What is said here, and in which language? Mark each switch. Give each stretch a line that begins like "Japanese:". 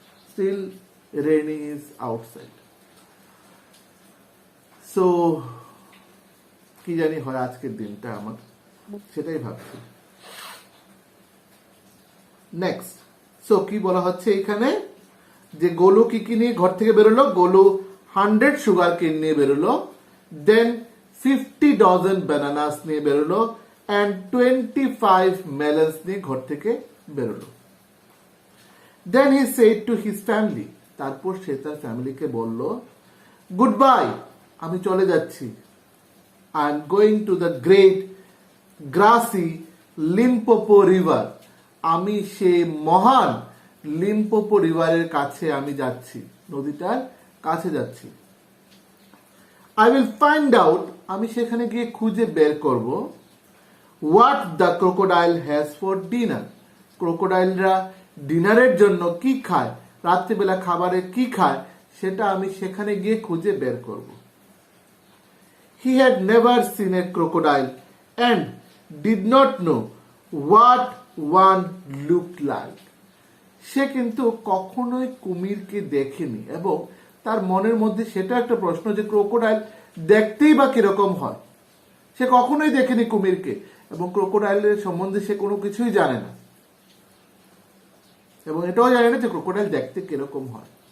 English: Still raining is outside.
Bangla: So কি জানি হয় আজকের দিনটা আমার, সেটাই ভাবছি। নেক্সট, সো কি বলা হচ্ছে এখানে, যে গোলু কি কি নিয়ে ঘর থেকে বেরোলো? গোলু 100 সুগার কেন নিয়ে বেরোলো, দেন 50 ডজন ব্যানানাস নিয়ে বেরোলো,
English: and 25 melons
Bangla: নিয়ে ঘর থেকে বেরোলো।
English: Then he said to his family,
Bangla: তারপর সে তার ফ্যামিলিকে বলল, গুড বাই, আমি চলে যাচ্ছি।
English: I am going to the great grassy Limpopo river.
Bangla: আমি সে মহান লিম্পোপো রিভারের কাছে আমি যাচ্ছি, নদীটার কাছে যাচ্ছি।
English: I will find out,
Bangla: আমি সেখানে গিয়ে খুঁজে বের করব,
English: what the crocodile has for dinner.
Bangla: ক্রোকোডাইলরা ডিনারের জন্য কি খায়, রাত্রিবেলা খাবারে কি খায়, সেটা আমি সেখানে গিয়ে খুঁজে বের করব।
English: He had never seen a crocodile and did not know what one looked like.
Bangla: সে কিন্তু কখনোই কুমিরকে দেখেনি এবং তার মনের মধ্যে সেটা একটা প্রশ্ন যে ক্রোকোডাইল দেখতেই বা কিরকম হয়। সে কখনোই দেখেনি কুমিরকে এবং ক্রোকোডাইলের সম্বন্ধে সে কোনো কিছুই জানে না, এবং এটাও জানে না যে ক্রোকোডাইল দেখতে কিরকম হয়।